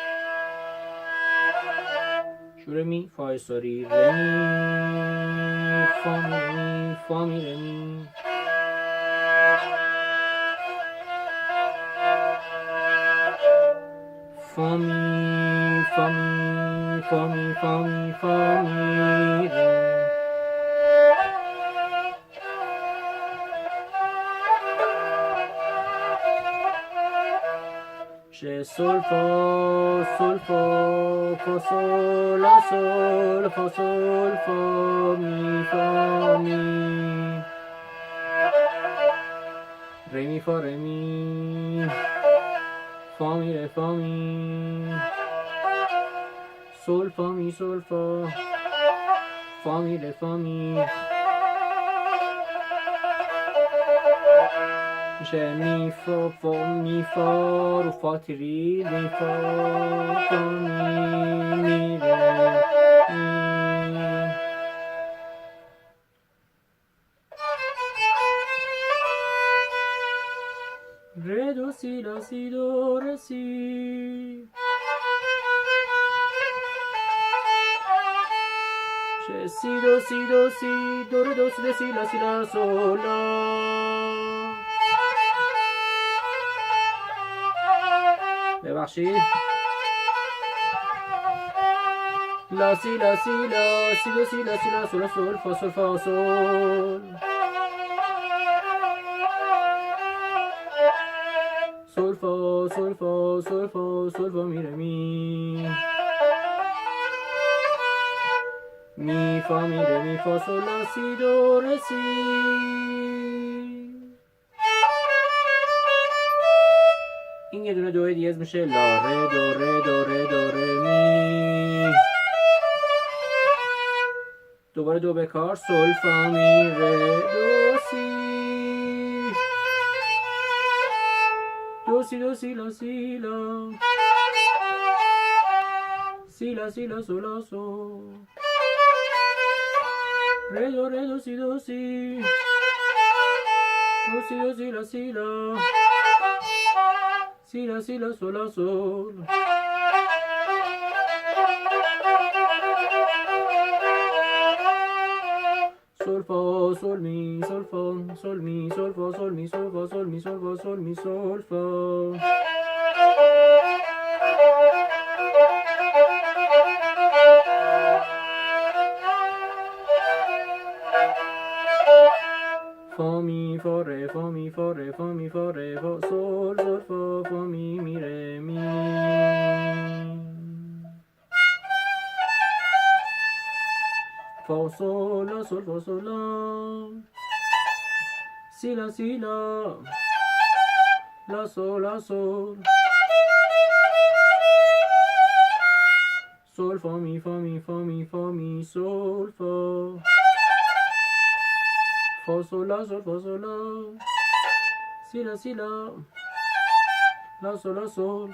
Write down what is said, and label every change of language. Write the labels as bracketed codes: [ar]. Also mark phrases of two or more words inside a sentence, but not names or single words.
[fa] شور می فا سوری ره می فا می فا می ره می. فا می فا می فا می فا می فا می ره. سول فا سول فا فا سول لا سول فا سول فا می فا می ره می فا ره می فا می ره فا می سول فا می سول فا فا می ره فا می. میشه می فا فا می فا رو فا تری می فا فا می می ره می. ره دو سی لا سی دو ره سی. سی دو سی دو سی دو ره دو سی دو سی لا سی لا سول لا. ببخشید. لا سی لا سی لا سی دو سی لا سی لا سول سول فا سول فا سول. سول فا سول فا سول فا سول فا می ره می. می فا می ره می فا سول لا سی دو ره سی. این یه دونه دو دیز میشه لا ره دو ره دو ره دو ره می. دوباره دو بکار سول فا می ره دو سی. دو سی دو سی لا سی لا سی لا سی لا سول لا سول. ره دو سی دو سی دو سی دو سی لا سی لا سی لا سی لا سول لا سول. سول فا سول می سول فا سول می سول فا سول می سول فا سول می سول فا سول می سول فا. فا می فا ره فا می فا ره فا می فا ره فا سول سول فا فا می می ره می. فا سول لا سول فا سول لا سی لا سی لا لا سول لا سول. سول فا می فا می فا می فا می سول فا فا سول لا سول فا سول لا سی لا سی لا لا سول لا سول.